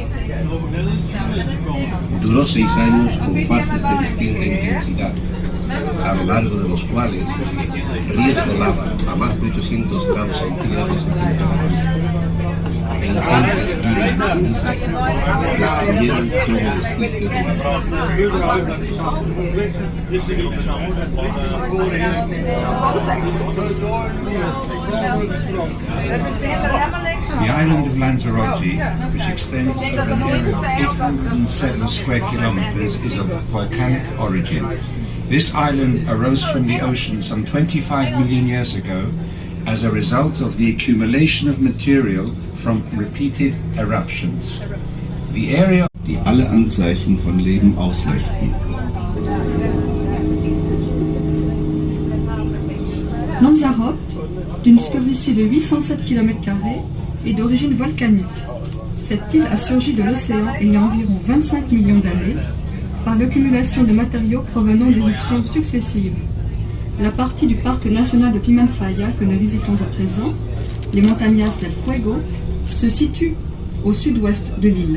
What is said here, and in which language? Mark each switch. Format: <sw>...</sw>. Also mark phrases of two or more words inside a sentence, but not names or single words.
<es>Duró 6 años con fases de distinta intensidad, a lo largo de los cuales ríos de lava a más de 800 grados centígrados de temperatura e ingentes lluvias de ceniza destruyeron todo vestigio de</es> <en>The island of Lanzarote, which extends over an area of 807 square kilometers, is of volcanic origin. This island arose from the ocean some 25 million years ago as a result of the accumulation of material from repeated eruptions. The area,</en> <de>die alle Anzeichen von Leben auslöschten.</de> <fr>Lanzarote, d'une superficie de 807 km², est d'origine volcanique. Cette île a surgi de l'océan il y a environ 25 millions d'années par l'accumulation de matériaux provenant d'éruptions successives. La partie du parc national de Timanfaya que nous visitons à présent, les Montañas del Fuego, se situe au sud-ouest de l'île.</fr>